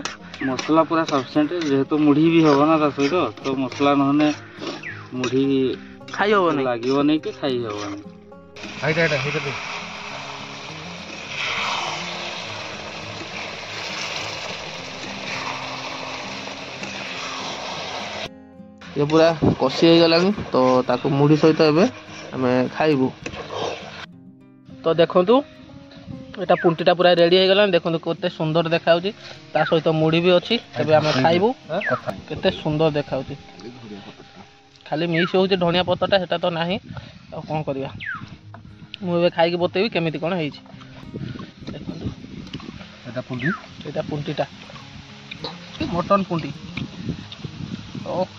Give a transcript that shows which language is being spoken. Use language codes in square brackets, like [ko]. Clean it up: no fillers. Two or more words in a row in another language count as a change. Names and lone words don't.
[or] ମସଲା ପୁରା ସଫିସିଏଣ୍ଟ ଯେହେତୁ ମୁଢ଼ି ବି ହବ ନା ତା ସହିତ ତ ମସଲା ନହେଲେ ମୁଢ଼ି ଖାଇ ହବନି ଲାଗିବନି କି ଖାଇ ହବନି ये पूरा कषि ହେଇଗଲାଣି ତ ତାକୁ ମୁଢ଼ି ସହିତ ଏବେ ଆମେ ଖାଇବୁ ତ ଦେଖନ୍ତୁ ଏଟା ପୁଣ୍ଟିଟା ପୁରା ରେଡି ହେଇଗଲାଣି ଦେଖନ୍ତୁ କେତେ ସୁନ୍ଦର ଦେଖାଯାଉଛି ତା ସହିତ ମୁଢ଼ି ବି ଅଛି ଏବେ ଆମେ ଖାଇବୁ କେତେ ସୁନ୍ଦର ଦେଖାଯାଉଛି ଖାଲି ମିକ୍ସ ହେଉଛି ଧନିଆ ପତ୍ରଟା ସେଟା ତ ନାହିଁ ଆଉ କ'ଣ କରିବା ମୁଁ ଏବେ ଖାଇକି ବତେଇବି କେମିତି କ'ଣ ହେଇଛି ଦେଖନ୍ତୁ ଏଟା ପୁଣ୍ଟିଟା ମଟନ ପୁଣ୍ଟି ଓ